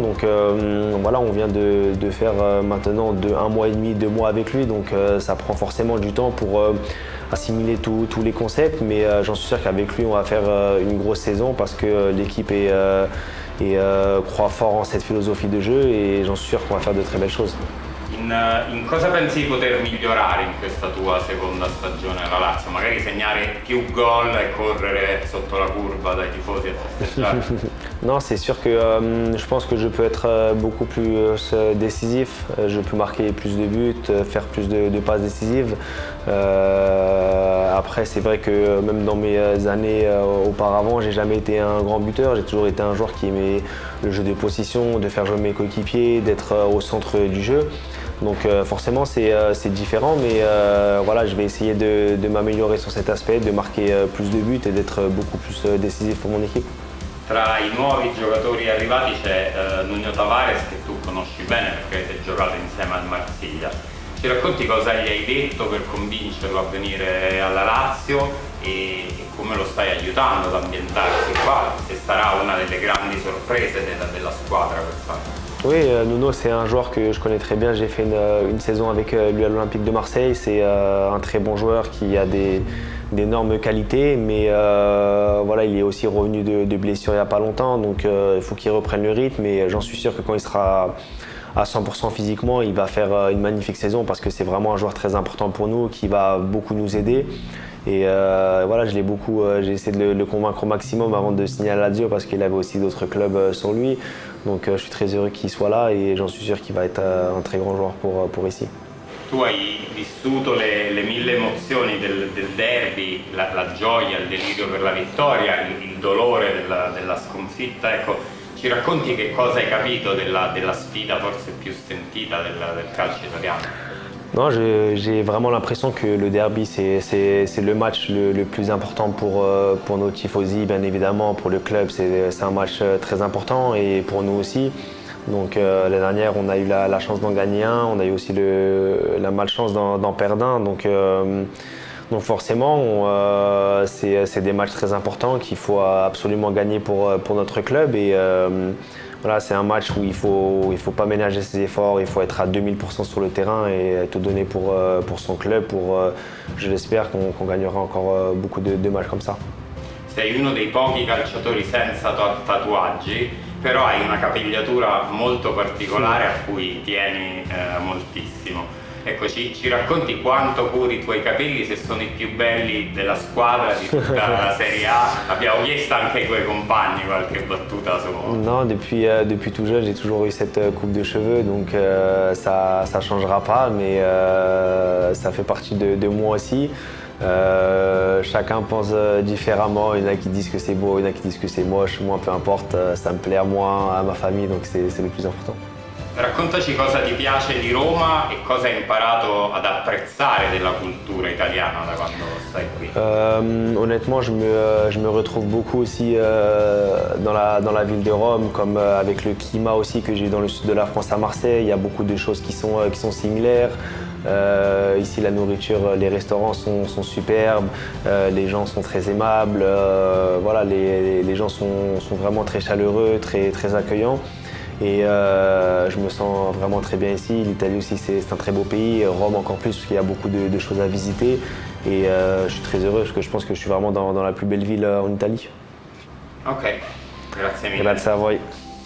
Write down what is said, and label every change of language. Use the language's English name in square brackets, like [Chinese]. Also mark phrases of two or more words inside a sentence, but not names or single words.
[French] Donc voilà, on vient de faire maintenant 1 mois et demi, 2 mois avec lui, donc ça prend forcément du temps pour assimiler tous les concepts, mais j'en suis sûr qu'avec lui on va faire une grosse saison parce que l'équipe croit fort en cette philosophie de jeu et j'en suis sûr qu'on va faire de très belles choses. [Italian] In cosa pensi di poter migliorare in questa tua seconda stagione alla Lazio? Magari segnare più gol e correre sotto la curva dai tifosi a festeggiare? [French] Non, c'est sûr que je pense que je peux être beaucoup plus décisif, je peux marquer plus de buts, faire plus de passes décisives. Après, c'est vrai que même dans mes années auparavant, j'ai jamais été un grand buteur, j'ai toujours été un joueur qui aimait le jeu de possession, de faire jouer mes coéquipiers, d'être au centre du jeu. Donc forcément c'est différent, mais voilà, je vais essayer de m'améliorer sur cet aspect, de marquer plus de buts et d'être beaucoup plus décisif pour mon équipe. [Italian] Tra i nuovi giocatori arrivati c'è Nuno Tavares che tu conosci bene perché avete giocato insieme al Marsiglia. Ci racconti cosa gli hai detto per convincerlo a venire alla Lazio e come lo stai aiutando ad ambientarsi qua, se sarà una delle grandi sorprese della squadra quest'anno? [French] Oui, Nuno c'est un joueur que je connais très bien, j'ai fait une saison avec lui à l'Olympique de Marseille, c'est un très bon joueur qui a d'énormes qualités, mais voilà, il est aussi revenu de blessure il n'y a pas longtemps, donc il faut qu'il reprenne le rythme et j'en suis sûr que quand il sera à 100% physiquement, il va faire une magnifique saison parce que c'est vraiment un joueur très important pour nous qui va beaucoup nous aider. Et voilà, j'ai essayé de le convaincre au maximum avant de signer à Lazio parce qu'il avait aussi d'autres clubs sur lui. Donc je suis très heureux qu'il soit là et j'en suis sûr qu'il va être un très grand joueur pour ici. [Italian] Tu hai vissuto le 1000 emozioni del derby, la gioia, il delirio per la vittoria, il dolore della sconfitta. Ecco, ci racconti che cosa hai capito della sfida forse più sentita del calcio italiano? [French] Non, j'ai vraiment l'impression que le derby c'est le match le plus important pour nos tifosi, bien évidemment, pour le club c'est un match très important et pour nous aussi. Donc l'année dernière on a eu la chance d'en gagner un, on a eu aussi la malchance d'en perdre un. Donc forcément c'est des matchs très importants qu'il faut absolument gagner pour notre club et voilà, c'est un match où il faut pas ménager ses efforts, il faut être à 2000% sur le terrain et tout donner pour son club. Je l'espère qu'on gagnera encore beaucoup de matchs comme ça. [Italian] Sei uno dei pochi calciatori senza tatuaggi, però hai una capigliatura molto particolare a cui tieni moltissimo. Ecco, ci racconti quanto curi i tuoi capelli, se sono i più belli della squadra, di tutta la Serie A. Abbiamo chiesto anche ai tuoi compagni qualche battuta su... [French] Non, depuis tout jeune, j'ai toujours eu cette coupe de cheveux, donc ça changera pas, mais ça fait partie de moi aussi. Chacun pense différemment, il y en a qui disent que c'est beau, il y en a qui disent que c'est moche, moi peu importe, ça me plaît à moi, à ma famille, donc c'est le plus important. [Italian] Raccontaci cosa ti piace di Roma et cosa hai imparato ad apprezzare della cultura italiana da quando stai qui. [French] Honnêtement, je me retrouve beaucoup aussi dans la ville de Rome, comme avec le climat aussi que j'ai dans le sud de la France à Marseille. Il y a beaucoup de choses qui sont similaires. Ici, la nourriture, les restaurants sont superbes, les gens sont très aimables. Voilà, les gens sont vraiment très chaleureux, très accueillants. Et je me sens vraiment très bien ici. L'Italie aussi, c'est un très beau pays. Rome encore plus, parce qu'il y a beaucoup de choses à visiter. Et je suis très heureux, parce que je pense que je suis vraiment dans la plus belle ville en Italie. [Italian] Ok, grazie mille. Grazie a voi.